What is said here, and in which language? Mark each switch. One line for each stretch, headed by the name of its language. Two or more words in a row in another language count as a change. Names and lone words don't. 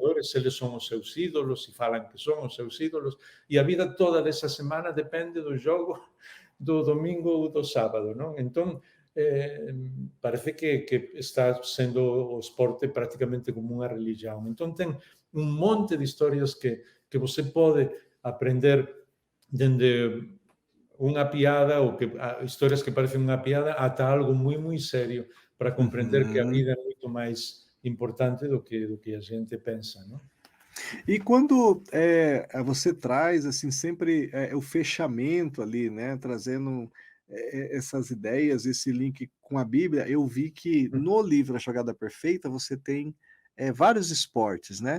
Portuguese: jogadores, eles são os seus ídolos e falam que são os seus ídolos, e a vida toda dessa semana depende do jogo do domingo ou do sábado, não? Então, parece que está sendo o esporte praticamente como uma religião. Então, tem um monte de histórias que você pode aprender desde
Galician: unha piada ou que historias que parecen unha piada ata algo moi moi serio para comprender que a uhum. vida é moito máis importante do que a gente pensa, non?
Portuguese: E quando, você traz, assim, sempre, o fechamento ali, né, trazendo, essas ideias, esse link com a Bíblia, eu vi que no livro A Jogada Perfeita você tem, vários esportes, né.